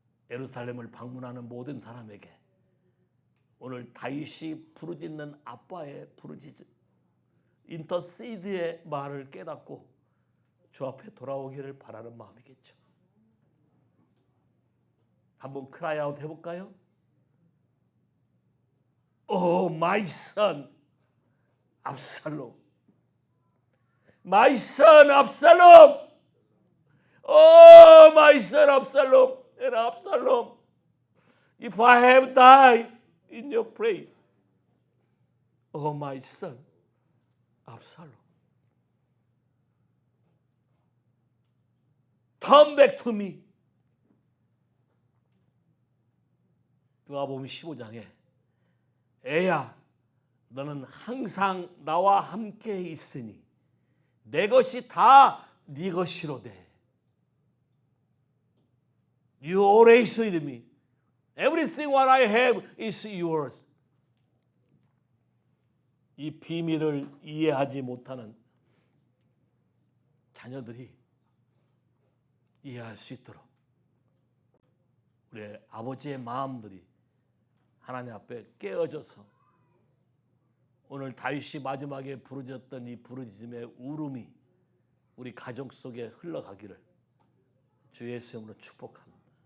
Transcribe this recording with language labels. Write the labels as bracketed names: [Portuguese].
[Korean] 예루살렘을 방문하는 모든 사람에게 오늘 다윗이 부르짖는 아빠의 부르짖음, 인터시드의 말을 깨닫고 주 앞에 돌아오기를 바라는 마음이겠죠. 한번 크라이아웃 해볼까요? [English] Oh my son, 압살롬. My son, 압살롬. Oh my son, 압살롬. And Absalom, if I have died in your place, oh my son, Absalom, turn back to me. [Korean] 누가복음 15장에 애야 너는 항상 나와 함께 있으니 내 것이 다 네 것이로되. [English] You always with me. Everything what I have is yours. [Korean] 이 비밀을 이해하지 못하는 자녀들이 이해할 수 있도록 우리 아버지의 마음들이 하나님 앞에 깨어져서 오늘 다윗이 마지막에 부르짖었던 이 부르짖음의 울음이 우리 가족 속에 흘러가기를 주 예수의 이름으로 축복합니다.